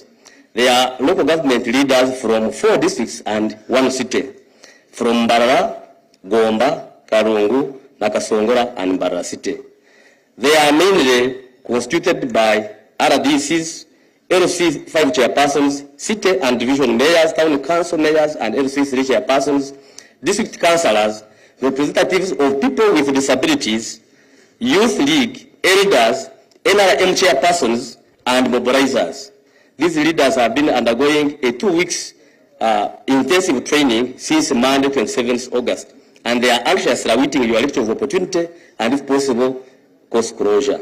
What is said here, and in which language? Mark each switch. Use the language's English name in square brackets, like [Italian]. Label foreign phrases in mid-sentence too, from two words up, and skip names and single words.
[English] They are local government leaders from 4 districts and 1 city, from Mbarara, Gomba, Karungu, Nakasongora, and Mbarara city. They are mainly constituted by RDCs, LC 5 chairpersons, city and division mayors, town council mayors, and LC 3 chairpersons, district councillors, representatives of people with disabilities, youth league, elders, NRM chairpersons, and mobilizers. These leaders have been undergoing a 2 weeks intensive training since Monday, 27th August, and they are anxiously awaiting your lecture of opportunity and, if possible, course closure.